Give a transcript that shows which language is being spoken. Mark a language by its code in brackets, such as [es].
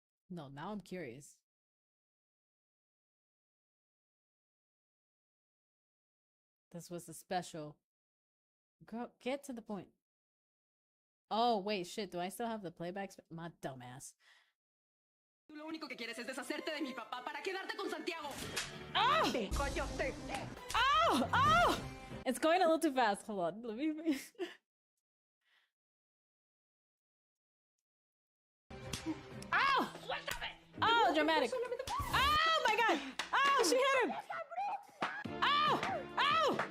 [en] No, now I'm curious. This was a special. Girl, get to the point. Oh, wait, shit. Do I still have the playback? My dumbass. [es] Tú lo único que quieres es deshacerte de mi papá para quedarte con Santiago. Oh! Oh! Oh! [en] It's going a little too fast. Hold on. Let me... Oh! Oh, dramatic. Oh, my God. Oh, she hit him. Oh! Oh!